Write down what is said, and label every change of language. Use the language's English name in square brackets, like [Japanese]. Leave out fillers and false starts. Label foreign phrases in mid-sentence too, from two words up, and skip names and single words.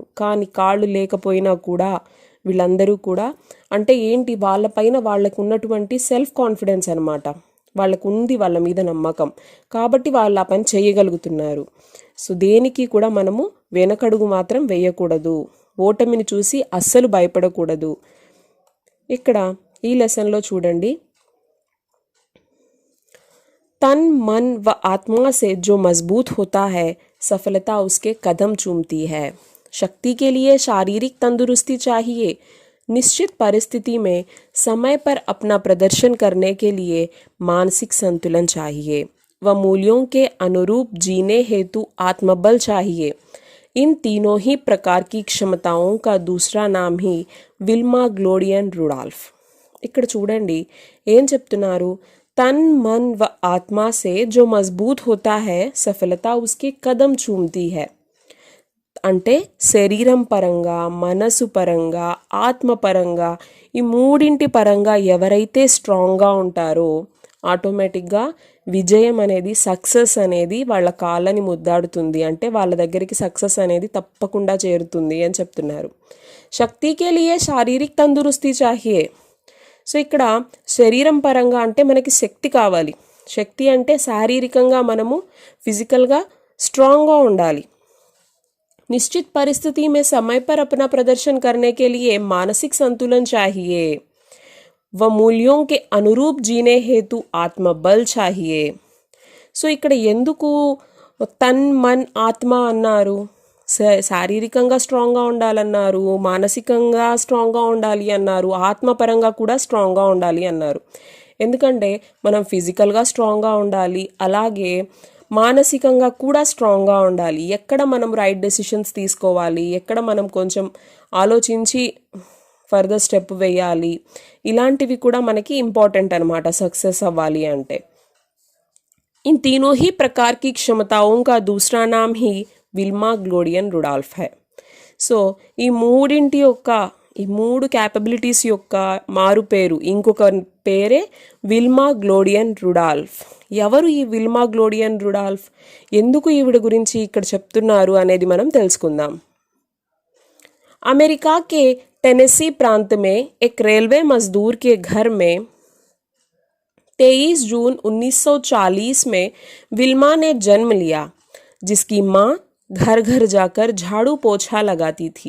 [Telugu] కానీ కాళ్ళు లేకపోయినా కూడా వీళ్ళందరూ కూడా అంటే ఏంటి, వాళ్ళపైన వాళ్ళకు ఉన్నటువంటి [English] self confidence [Telugu] అనమాట. వాళ్ళకు ఉంది వాళ్ళ మీద నమ్మకం, కాబట్టి వాళ్ళు ఆ పని చేయగలుగుతున్నారు. సో దేనికి కూడా మనము వెనకడుగు మాత్రం వేయకూడదు. ఓటమిని చూసి అస్సలు భయపడకూడదు. ఇక్కడ ఈ లెసన్లో చూడండి, [Hindi] तन मन व आत्मा से जो मजबूत होता है, सफलता उसके कदम चूमती है. शक्ति के लिए शारीरिक तंदुरुस्ती चाहिए. निश्चित परिस्थिति में समय पर अपना प्रदर्शन करने के लिए मानसिक संतुलन चाहिए व मूल्यों के अनुरूप जीने हेतु आत्मबल चाहिए. इन तीनों ही प्रकार की क्षमताओं का दूसरा नाम ही विल्मा ग्लोडियन रुडॉल्फ. [Telugu] ఇక్కడ చూడండి ఏం చెప్తున్నారు? [Hindi] तन मन व आत्मा से जो मजबूत होता है, सफलता उसके कदम चूमती है. [Telugu] అంటే శరీరం పరంగా, మనసు పరంగా, ఆత్మ పరంగా, ఈ మూడింటి పరంగా ఎవరైతే స్ట్రాంగ్గా ఉంటారో ఆటోమేటిక్గా విజయం అనేది, సక్సెస్ అనేది వాళ్ళ కాళ్ళని ముద్దాడుతుంది. అంటే వాళ్ళ దగ్గరికి సక్సెస్ అనేది తప్పకుండా చేరుతుంది అని చెప్తున్నారు. [Hindi] शक्ति के लिए शारीरिक तंदुरुस्ती चाहिए. [Telugu] సో ఇక్కడ శరీరం పరంగా అంటే మనకి శక్తి కావాలి. శక్తి అంటే శారీరకంగా మనము ఫిజికల్గా స్ట్రాంగ్గా ఉండాలి. [Hindi] निश्चित परिस्थिति में समय पर अपना प्रदर्शन करने के लिए मानसिक संतुलन चाहिए व मूल्यों के अनुरूप जीने हेतु आत्मबल चाहिए. [Telugu] సో ఇక్కడ ఎందుకు [Hindi] तन मन आत्मा [Telugu] అన్నారు? శారీరకంగా స్ట్రాంగ్గా ఉండాలన్నారు, మానసికంగా స్ట్రాంగ్గా ఉండాలి అన్నారు, ఆత్మపరంగా కూడా స్ట్రాంగ్గా ఉండాలి అన్నారు. ఎందుకంటే మనం ఫిజికల్గా స్ట్రాంగ్గా ఉండాలి, అలాగే మానసికంగా కూడా స్ట్రాంగ్గా ఉండాలి. ఎక్కడ మనం [English] right decisions [Telugu] తీసుకోవాలి, ఎక్కడ మనం కొంచెం ఆలోచించి [English] further step [Telugu] వేయాలి, ఇలాంటివి కూడా మనకి ఇంపార్టెంట్ అనమాట సక్సెస్ అవ్వాలి అంటే. [Hindi] इन तीनों ही प्रकार की क्षमताओं का दूसरा नाम ही విల్మా గ్లోడియన్ రుడాల్ఫ్ హై. [Telugu] సో ఈ మూడింటి యొక్క, ఈ 3 క్యాపబిలిటీస్ యొక్క మారు పేరు, ఇంకొక పేరే విల్మా గ్లోడియన్ రుడాల్ఫ్. ఎవరు ఈ విల్మా గ్లోడియన్ రుడాల్ఫ్? ఎందుకు ఈవిడ గురించి ఇక్కడ చెప్తున్నారు అనేది మనం తెలుసుకుందాం. [Hindi] अमेरिका के टेनेसी प्रांत में एक रेलवे मजदूर के घर में 23 जून 1940 में विल्मा ने जन्म लिया, जिसकी माँ घर घर जाकर झाड़ू पोछा लगाती थी.